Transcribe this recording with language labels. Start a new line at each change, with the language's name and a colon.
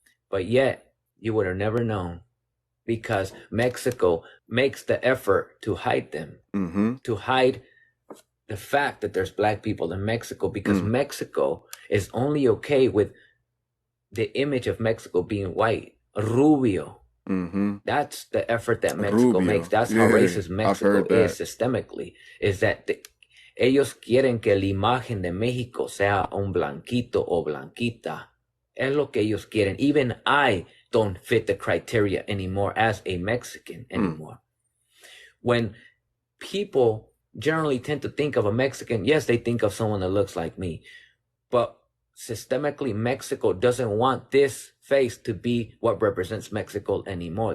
English: But yet you would have never known because Mexico makes the effort to hide them, to hide the fact that there's Black people in Mexico because Mexico is only okay with the image of Mexico being white, rubio. Mm-hmm. That's the effort that Mexico makes. That's how racist Mexico is systemically. Is that
Spanish: ellos quieren que la imagen de México sea un blanquito o blanquita. Es lo que ellos quieren.
English: Even I don't fit the criteria anymore as a Mexican anymore. When people generally tend to think of a Mexican, yes, they think of someone that looks like me. But systemically, Mexico doesn't want this face to be what represents Mexico anymore.